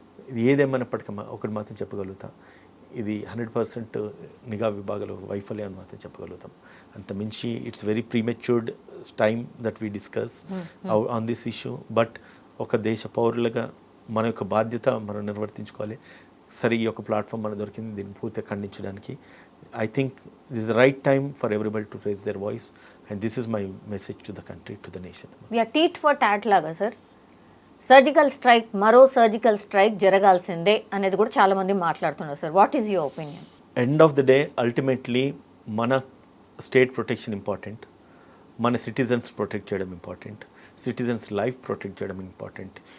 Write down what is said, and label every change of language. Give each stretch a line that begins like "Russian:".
Telugu: ఇది ఏదేమైనప్పటికీ ఒకటి మాత్రం చెప్పగలుగుతాం, ఇది 100% నిఘా విభాగాల వైఫల్యం అని మాత్రం చెప్పగలుగుతాం.
English: అంత మించి it's very premature time that we discuss on this issue.
Telugu: But ఒక దేశ పౌరులుగా మన యొక్క బాధ్యత మనం నిర్వర్తించుకోవాలి. సరే, ఈ యొక్క ప్లాట్ఫామ్ మనకు దొరికింది, దీన్ని పూర్తిగా ఖండించడానికి.
English: I think this is the right time for everybody to raise their voice, and this is my message to the country, to the nation. We are tit for tat
Telugu: లాగా సార్, సర్జికల్ స్ట్రైక్, మరో surgical strike జరగాల్సిందే అనేది కూడా చాలా మంది మాట్లాడుతున్నారు sir.
English: What is your opinion? End of the day ultimately మన state protection important, మన citizens protect చేయడం important, citizens life protect చేయడం important.